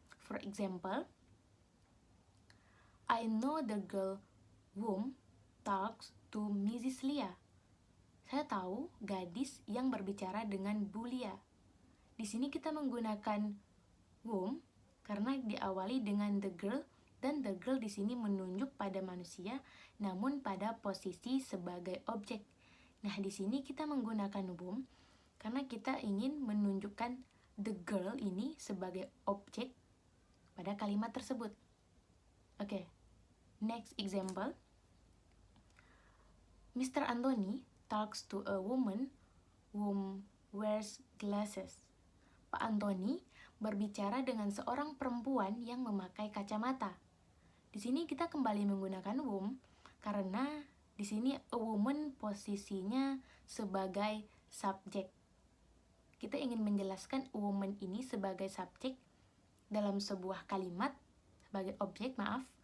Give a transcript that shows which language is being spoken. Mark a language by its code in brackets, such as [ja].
[en] For example, I know the girl whom talks to Mrs. Lia. [id] Saya tahu gadis yang berbicara dengan Bu Lia. Di sini kita menggunakan whom karena diawali dengan the girl dan the girl di sini menunjuk pada manusia namun pada posisi sebagai objek. Nah, di sini kita menggunakan whom karena kita ingin menunjukkan the girl ini sebagai objek pada kalimat tersebut. [en] Oke. Next example. Mr. Anthony talks to a woman who wears glasses. [id] Pak Anthony berbicara dengan seorang perempuan yang memakai kacamata. Di sini kita kembali menggunakan whom karena di sini a woman posisinya sebagai subjek. Kita ingin menjelaskan a woman ini sebagai subjek dalam sebuah kalimat sebagai objek, maaf.